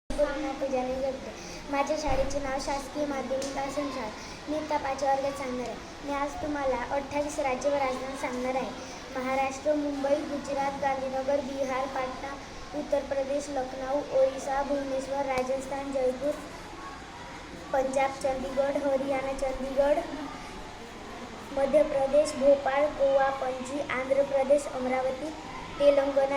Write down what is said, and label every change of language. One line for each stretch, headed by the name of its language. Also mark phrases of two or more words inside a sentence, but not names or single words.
Marathi: पूर्ण पूजाने जगते. माझ्या शाळेचे नाव शासकीय माध्यमिक आश्रमशाळा. मी इयत्ता 5 वर्गात सांगणार आहे. मी आज तुम्हाला 28 राज्य व राजधानी सांगणार आहे. महाराष्ट्र, मुंबई, गुजरात, गांधीनगर, बिहार, पाटणा, उत्तर प्रदेश, लखनऊ, ओरिसा, भुवनेश्वर, राजस्थान, जयपूर, पंजाब, चंदीगड, हरियाणा, चंदीगड, मध्य प्रदेश, भोपाळ, गोवा, पणजी, आंध्र प्रदेश, अमरावती, तेलंगणा,